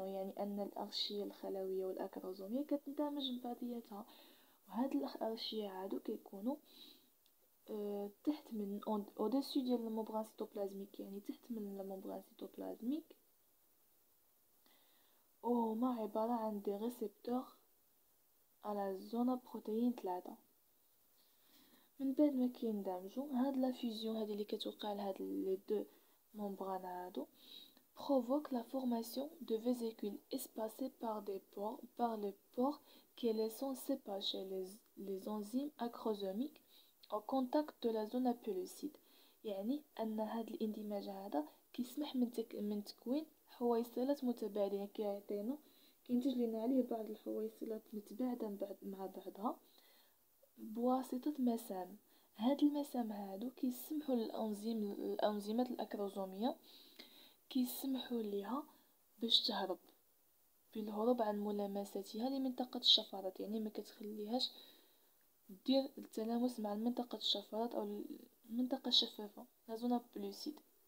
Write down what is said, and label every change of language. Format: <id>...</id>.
<ar>يعني ان الارشيه الخلويه والاكروزوميه كتندمج ببعضياتها، وهاد الارشيه عادو كيكونوا تحت من au-dessus ديال الممبران cytoplasmique، يعني تحت من الممبران cytoplasmique، وهما عباره عن دي ريسبتور على زون بروتين 3. من بعد ما كيندمجوا هاد لا فيزيون هادي اللي كتوقع لهاد لي دو ممبران هادو</ar> <fr>provoque la formation de vésicules espacées par les pores qui laissent s'épancher les enzymes acrosomiques au contact de la zone pellucide.</fr> <ar>يعني ان هاد الاندماج هذا كيسمح من تكوين حويصلات متباعدة، كينتج لنا عليه بعض الحويصلات متباعدة مع بعضها بواسطة مسام. هاد المسام هادو كيسمحوا الانزيمات الاكروزومية كيسمحوا ليها باش تهرب بالهروب عن ملامستها لمنطقة الشفرات، يعني ما كتخليهاش دير التلامس مع المنطقة الشفرات او المنطقة الشفافة لا زون بلوسيد.</ar>